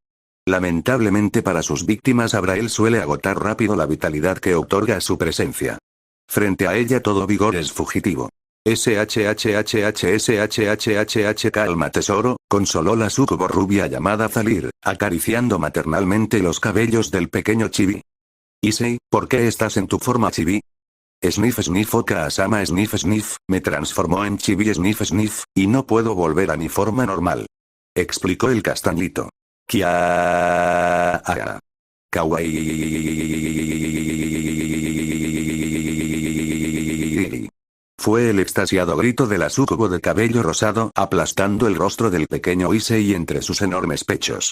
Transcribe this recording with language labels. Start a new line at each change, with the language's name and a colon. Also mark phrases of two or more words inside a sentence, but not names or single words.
Spanish: Lamentablemente para sus víctimas Abrael suele agotar rápido la vitalidad que otorga su presencia. Frente a ella todo vigor es fugitivo. SHHHHSHHHH calma tesoro, consoló la súcubo rubia llamada Zalir, acariciando maternalmente los cabellos del pequeño chibi. Issei, ¿por qué estás en tu forma chibi? Sniff sniff Oka-sama sniff sniff, me transformó en chibi sniff sniff, y no puedo volver a mi forma normal. Explicó el castañito. Kia. Kawaii. Fue el extasiado grito de la súcubo de cabello rosado aplastando el rostro del pequeño Issei entre sus enormes pechos.